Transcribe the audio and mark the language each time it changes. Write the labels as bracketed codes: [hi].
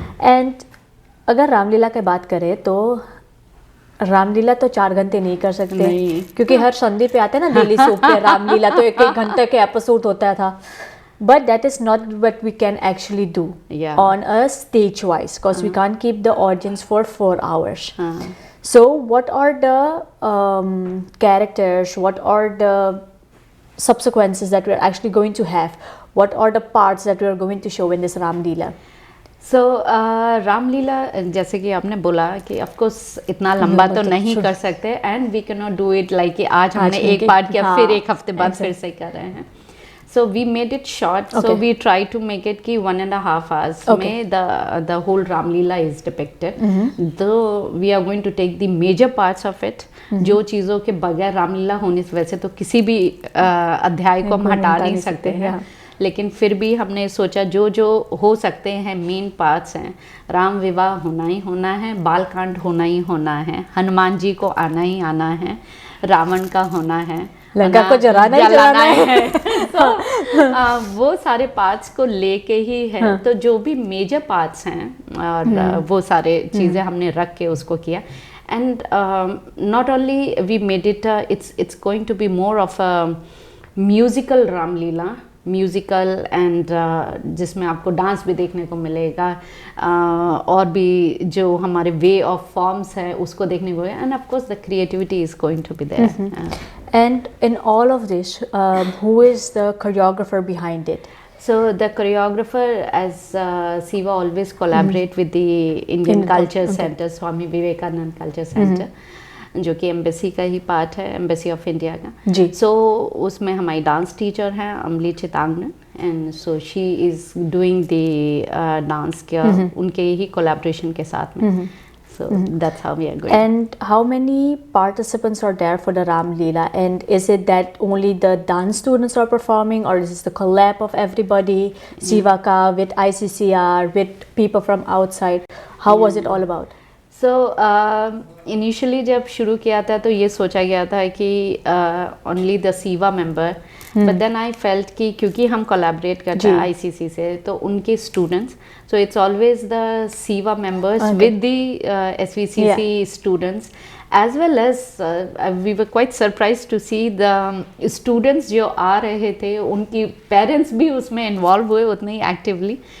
[hi] And अगर रामलीला की बात करें तो रामलीला तो 4 घंटे नहीं कर सकते नहीं. क्योंकि हर संडे पे आते हैं ना डेली सोप पे रामलीला तो 1-1 घंटे के एपिसोड होता था. [en] But that is not what we can actually do on a stage wise, because we can't keep the audience for 4 hours. So what are the characters, what are the subsequences that we are actually going to have? What are the parts that we are going to show in this Ram Leela? [hi] So Ram लीला जैसे कि आपने बोला कि of course इतना लंबा तो नहीं कर सकते, [en] and we can not do it like [hi] कि आज हमने एक पार्ट किया फिर एक हफ्ते बाद फिर से कर रहे हैं. [en] So we made it short. Okay. So we tried to make it ki 1.5 hours. Okay. Mein the whole Ram Leela is depicted. Though we are going to take the major parts of it. [hi] जो चीज़ों के बगैर राम लीला होने से वैसे तो किसी भी अध्याय को हम हटा नहीं सकते हैं, लेकिन फिर भी हमने सोचा जो जो हो सकते हैं मेन पार्ट्स हैं. राम विवाह होना ही होना है, बालकांड होना ही होना है, हनुमान जी को आना ही आना है, रावण का होना है, लंका को जलाना है. तो वो सारे पार्ट्स को लेके ही है. तो जो भी मेजर पार्ट्स हैं और वो सारे चीज़ें हमने रख के उसको किया. [en] and not only we made it, it's going to be more of a musical Ramlila, musical and [hi] जिसमें आपको डांस भी देखने को मिलेगा, और भी जो हमारे वे ऑफ फॉर्म्स है उसको देखने को, [en] And of course the creativity is going to be there. And in all of this, who is the choreographer behind it? So the choreographer, as Siva always collaborate with the Indian Culture Center, Swami Vivekanand Culture Center, [hi] जो कि embassy का ही part है, embassy of India का. जी. So उसमें हमारी dance teacher हैं अमली चितांगन, [en] and so she is doing the dance [hi] का उनके ही कोलैबोरेशन के साथ में. [en] So that's how we are going. And how many participants are there for the Ram Leela? And is it that only the dance students are performing, or is this the collab of everybody, Sivaka with ICCR, with people from outside? How was it all about? So initially [hi] जब शुरू किया था तो ये सोचा गया था कि [en] only the Siva member, but then I felt [hi] कि क्योंकि हम collaborate करते हैं ICC से, तो उनके students, [en] so it's always the Siva members with the SVCC students, as well as we were quite surprised to see the students [hi] जो आ रहे थे उनकी parents भी उसमें involve हुए उतने ही actively.